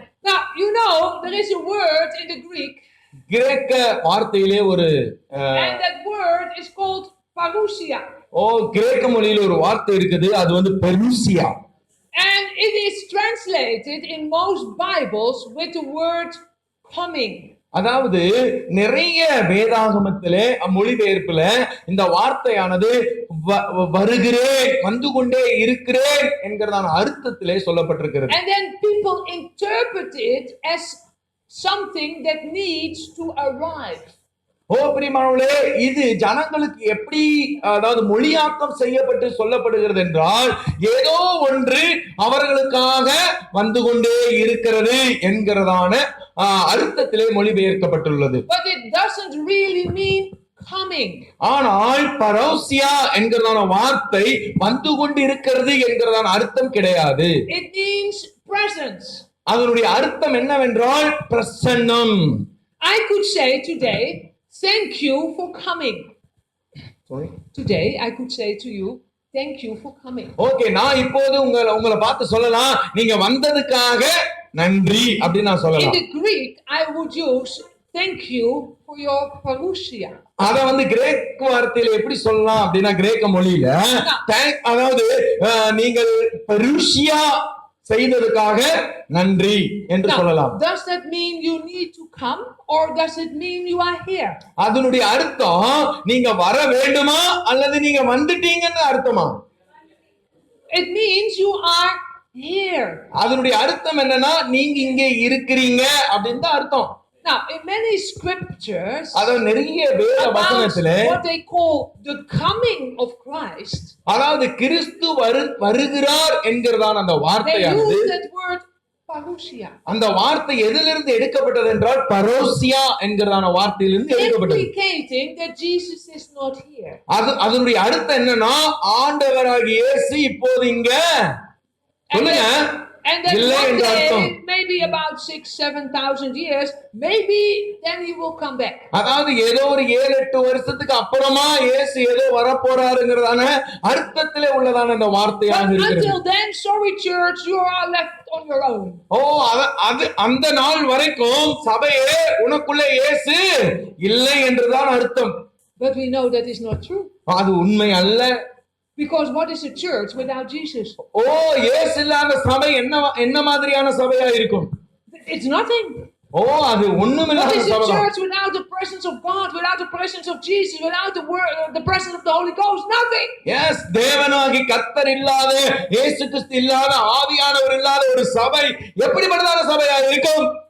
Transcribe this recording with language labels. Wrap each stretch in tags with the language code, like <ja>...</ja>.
<en>Now you know there is a word in the Greek.</en> <ta>கிரேக்க வார்த்தையிலே</ta> <en>and that word is called parousia.</en> <ta>ஓ கிரேக்க மொழியில ஒரு வார்த்தை இருக்குது, அது பெருசியா.</ta> <en>And it is translated in most Bibles with the word coming.</en> <ta>அதாவது நிறைய வேதாகமத்திலே மொழிபெயர்ப்புல இந்த வார்த்தையானது வருகிறேன், வந்து கொண்டே இருக்கிறேன் என்கிறதான அர்த்தத்திலே சொல்லப்பட்டிருக்கிறது.</ta> <en>And then people interpret it as something that needs to arrive.</en> <ta>ஓ பிரியமானவர்களே, இது ஜனங்களுக்கு எப்படி அதாவது மொழியாக்கம் செய்யப்பட்டு சொல்லப்படுகிறது என்றால் ஏதோ ஒன்று அவர்களுக்காக வந்து கொண்டே இருக்கிறது என்கிறதான அர்த்தத்திலே மொழிபெயர்க்கப்பட்டுள்ளது.</ta> <en>But it doesn't really mean coming.</en> <ta>ஆனால் பரோசியா என்கிறதான வார்த்தை வந்து கொண்டு இருக்கிறது என்கிறதான அர்த்தம் கிடையாது.</ta> <en>It means presence.</en> <ta>அதனுடைய அர்த்தம் என்னவென்றால் பிரசன்னம்.</ta> <en>I could say today, thank you for coming. Sorry. Today I could say to you, thank you for coming.</en> <ta>Okay, நான் இப்போது உங்களை பார்த்து சொல்லலாம், நீங்க வந்ததுக்காக நன்றி அப்படி நான் சொல்லலாம்.</ta> <en>In the Greek I would use thank you for your parousia.</en> <ta>அத கிரேக்க வார்த்தையில எப்படி சொல்லலாம் அப்படினா கிரேக்க மொழியில அதாவது நீங்கள் பரூசியா செய்ததுக்காக நன்றி என்று சொல்லலாம்.</ta> <en>Does that mean you need to come or does it mean you are here?</en> <ta>அதனுடைய அர்த்தம் நீங்க வர வேண்டுமா அல்லது நீங்க வந்துட்டீங்கன்னு அர்த்தமா?</ta> <en>It means you are here.</en> <ta>அதனுடைய அர்த்தம் என்னன்னா நீங்க இங்கே இருக்கிறீங்க அப்படினு தான் அர்த்தம்.</ta> <en>Now in many scriptures</en> <ta>நிறைய வேத வசனத்திலே</ta> <en>what they call the coming of Christ,</en> <ta>அதாவது கிறிஸ்து வருகிறார் என்கிறதான அந்த வார்த்தையானது</ta> <en>they use that word parousia.</en> <ta>அந்த வார்த்தை எதிலிருந்து எடுக்கப்பட்டது என்றால் பரோசியா என்கிறதான வார்த்தையிலிருந்து எடுக்கப்பட்டது.</ta> <en>Implicating that Jesus is not here.</en> <ta>அதனுடைய அர்த்தம் என்னன்னா ஆண்டவராகிய இயேசு இப்போது இங்க சொல்லுங்க</ta> <en>And that</en> <ta>இல்லை</ta> <en>one</en> <ta>என்ற அர்த்தம்.</ta> <en>day, maybe about 6,000-7,000 years, maybe then he will come back.</en> <ta>அதாவது ஏதோ ஒரு 7-8 வருஷத்துக்கு அப்புறமா இயேசு ஏதோ வரப்போறாருங்கிறதான அர்த்தத்திலே உள்ளதான அந்த வார்த்தையாக</ta> <en>But</en> <ta>இருக்கிறது.</ta> <en>until then, sorry church, you are left on your own.</en> <ta>அது அந்த நாள் வரைக்கும் சபையே உனக்குள்ள இயேசு இல்லை என்றுதான் அர்த்தம்.</ta> <en>But we know that is not true.</en> <ta>அது உண்மை அல்ல.</ta> <en>Because what is a church without Jesus?</en> <ta>இயேசு இல்லாத சபை என்ன மாதிரியான சபையா இருக்கும்?</ta> <en>It's nothing.</en> <ta>அது ஒண்ணுமில்லாத</ta> <en>What is a</en> <ta>சபை.</ta> <en>church without the presence of God, without the presence of Jesus, without the word, the presence of the Holy Ghost? Nothing.</en> <ta>Yes, தேவனாகி கர்த்தர் இல்லாத, இயேசு கிறிஸ்து இல்லாத, ஆவியானவர் இல்லாத ஒரு சபை எப்படிப்பட்டதான சபையா இருக்கும்?</ta>